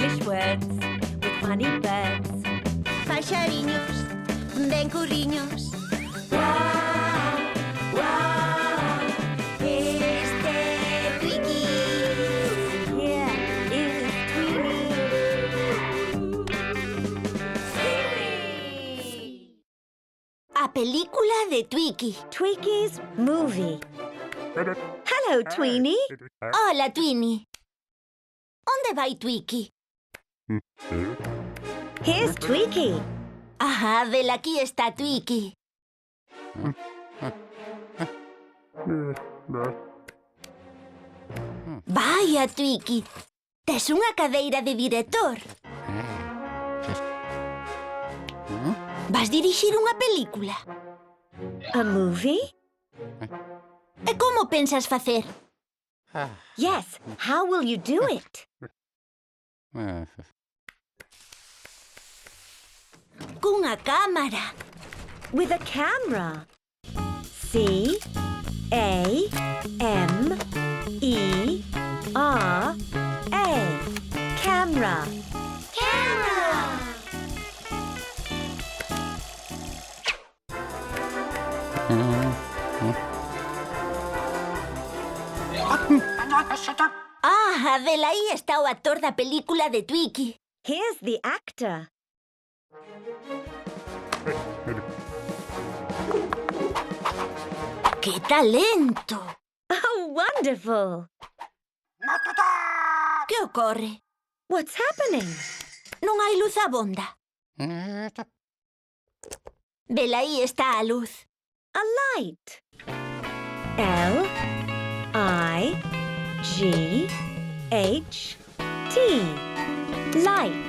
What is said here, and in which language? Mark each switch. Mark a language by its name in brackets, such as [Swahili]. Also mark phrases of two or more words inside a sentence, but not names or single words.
[English] words with funny birds. [Galician] Paxariños, ben curriños. Wow, wow, Este Twiki. [English] yeah, is Tweety. [Galician] A película de Twiki. [English] Tweaky's movie. Hello, Tweenie. [Galician] Hola, Twini. Onde vai Twiki? [English] Here's Tweaky. [Galician] Ajá, vela, aquí está Twiki. Vaya, Twiki. Tes unha cadeira de director. Vas dirixir unha película. [English] A movie? [Galician] E como pensas facer? [English] Yes. How will you do it? [Galician] Cunha cámara. [English] With a camera. C A M E R A. Camera. Camera. [Galician] Ah, vela, aí está o actor da película de Twiki. [English] Here's the actor. [Galician] ¡Qué talento! [English] Oh, wonderful. [Galician] Que ocorre? [English] What's happening? [Galician] Non hai luz abonda. Vela, aí está a luz. [English] A light. L I G H T. Light.